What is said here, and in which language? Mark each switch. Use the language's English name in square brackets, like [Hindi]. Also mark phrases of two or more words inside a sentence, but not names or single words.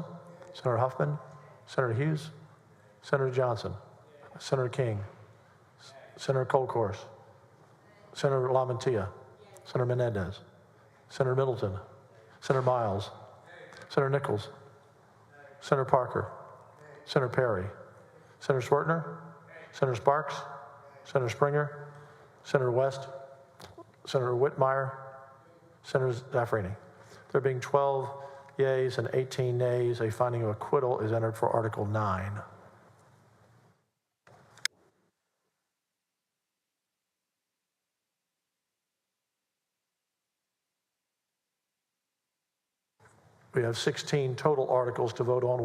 [English] Senator Huffman, Senator Hughes, Senator Johnson, Senator King, Senator Colcourse, Senator Lamantia, Senator Menendez, Senator Middleton, Senator Miles, Senator Nichols, Senator Parker, Senator Perry, Senator Schwertner, Senator Sparks, Senator Springer, Senator West, Senator Whitmire, Senator Zaffirini. There being 12 yeas and 18 nays, a finding of acquittal is entered for Article 9. We have 16 total articles to vote on.